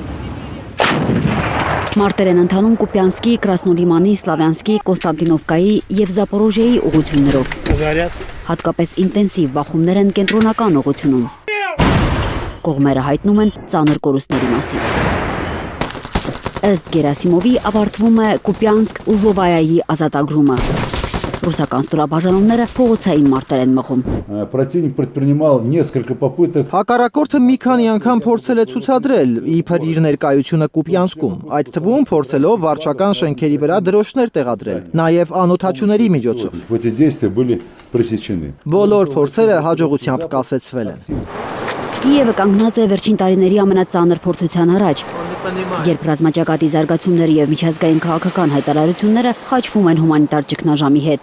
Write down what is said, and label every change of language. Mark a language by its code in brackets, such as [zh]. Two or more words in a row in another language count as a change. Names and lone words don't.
[hy] Մարտեր են ընթանում Կուպյանսկի, Կրասնոլիմանի, Սլավյանսկի, Կոնստանտինովկայի եւ Զապորոժիեի ուղղություններով։ Հատկապես ինտենսիվ բախումներ են կենտրոնական ուղղությունում։ Կողմերը հայտնում են ծանր կորուստների մասին։ Ըստ Գերասիմովի ավարտվում է Կուպյանսկ-Ուզլովայայի ազատագրումը։ Ռուսական ստորաբաժանումները փողոցային մարտեր են մղում։ [ru] Противник предпринимал несколько попыток. [hy] Հակառակորդը մի քանի անգամ փորձել է ցուցադրել իբր իր ներկայությունը Կուպյանսկում, այդ թվում փորձելով վարչական շենքերի վրա դրոշներ տեղադրել, նաև անօթաչուների միջոցով։ [ru] Эти действия были пресечены. [hy] Բոլոր փորձերը հաջողությամբ կասեցվել են։ Կիևը կանգնած է վերջին տարիների ամենածանր փորձության առաջ, երբ ռազմաճակատի զարգացումները եւ միջազգային քաղաքական հայտարարությունները խաչվում են հումանիտար ճգնաժամի հետ։